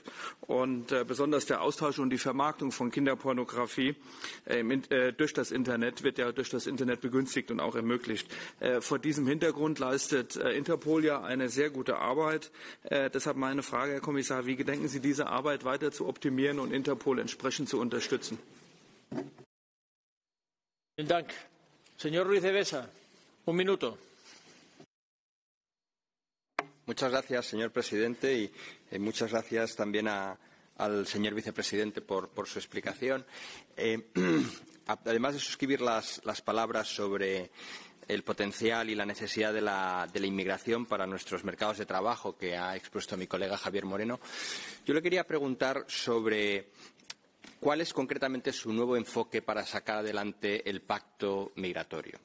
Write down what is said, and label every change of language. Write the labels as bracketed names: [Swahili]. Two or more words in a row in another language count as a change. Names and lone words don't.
[German] Und besonders der Austausch und die Vermarktung von Kinderpornografie durch das Internet wird ja durch das Internet begünstigt und auch ermöglicht. Vor diesem Hintergrund leistet Interpol ja eine sehr gute Arbeit. Deshalb meine Frage, Herr Kommissar, wie gedenken Sie, diese Arbeit weiter zu optimieren und Interpol entsprechend zu unterstützen? Vielen Dank. [Spanish] Señor Ruiz de Besa, un minuto. Muchas gracias, señor presidente, y muchas gracias también al señor vicepresidente por su explicación. Además de suscribir las palabras sobre el potencial y la necesidad de la inmigración para nuestros mercados de trabajo que ha expuesto mi colega Javier Moreno, yo le quería preguntar sobre cuál es concretamente su nuevo enfoque para sacar adelante el pacto migratorio.